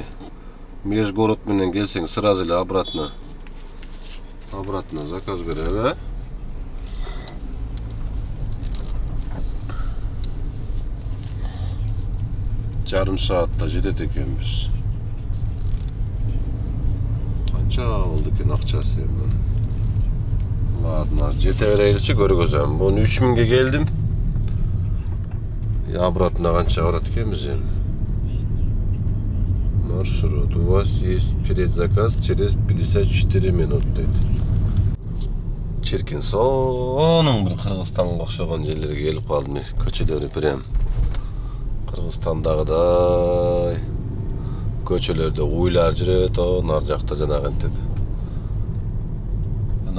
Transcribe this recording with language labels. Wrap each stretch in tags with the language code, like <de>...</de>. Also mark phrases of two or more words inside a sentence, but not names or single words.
<ky>Межгород менен келсең сразу эле обратно заказ береб, жарым саатта жетет экенбиз. Канча болду экен акчасы эми? Ладно, жете берейинчи, көргөзөм. Буну 3 миңге келдим. Обратно канча барат экенбиз эми? Маршрут.</ky> <ru>У вас есть предзаказ через 54 минут дейт.</ru> <ky>Чиркин сонун бир Кыргызстанга окшогон жерлерге келип калдым. Көчөлөрү прям Кыргызстандагыдай көчөлөрдө уйлар жүрөт, ар жакта жанагынтип.</ky>